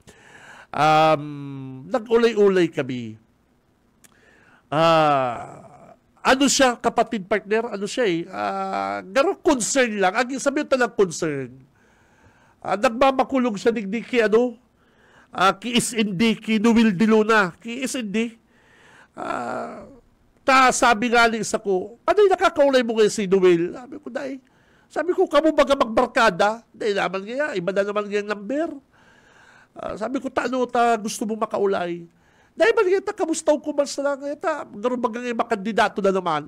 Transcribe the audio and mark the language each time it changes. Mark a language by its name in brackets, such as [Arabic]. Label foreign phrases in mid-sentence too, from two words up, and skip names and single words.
[Bikol] Nag-ulay-ulay kami. Siya, kapatid partner? Garo concern lang. Ang sabi ito lang concern. Nagmamakulong siya ni ki SND, ki Noel de Luna. Ki SND. Sabi nga sa ko, nakakaulay mo ngayon si Noel? Sabi ko, kamo baga magbarkada? Dahil naman nga, iba na naman nga yung number. Sabi ko, gusto mo makaulay? Dahil ba nga, kamustaw ko man sa lang, gano'n baga nga makandidato na naman.